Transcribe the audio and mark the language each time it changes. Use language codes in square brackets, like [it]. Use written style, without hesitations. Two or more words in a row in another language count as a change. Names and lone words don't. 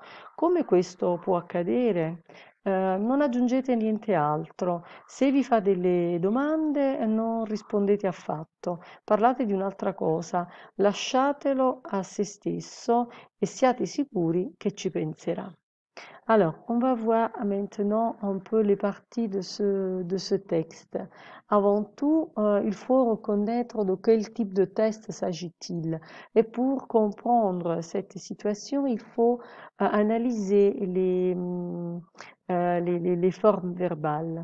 [it] Come questo può accadere? Non aggiungete niente altro. Se vi fa delle domande, non rispondete affatto. Parlate di un'altra cosa, lasciatelo a se stesso e siate sicuri che ci penserà. [fr] Alors, on va voir maintenant un peu les parties de ce texte. Avant tout, il faut reconnaître de quel type de test s'agit-il. Et pour comprendre cette situation, il faut analyser les formes verbales.